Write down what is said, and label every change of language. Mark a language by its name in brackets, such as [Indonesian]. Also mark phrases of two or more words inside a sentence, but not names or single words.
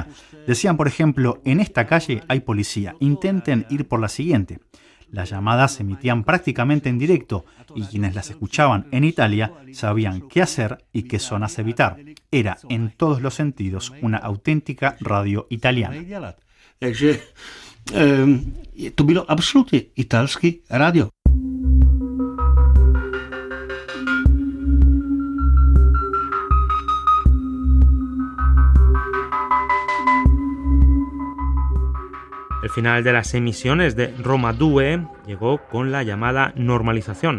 [Spanish] Decían, por ejemplo, en esta calle hay policía, intenten ir por la siguiente. Las llamadas se emitían prácticamente en directo y quienes las escuchaban en Italia sabían qué hacer y qué zonas evitar. Era, en todos los sentidos, una auténtica radio italiana. [Czech] To bylo absolutně italský radio. [Spanish] El final de las emisiones de Roma 2 llegó con la llamada normalización.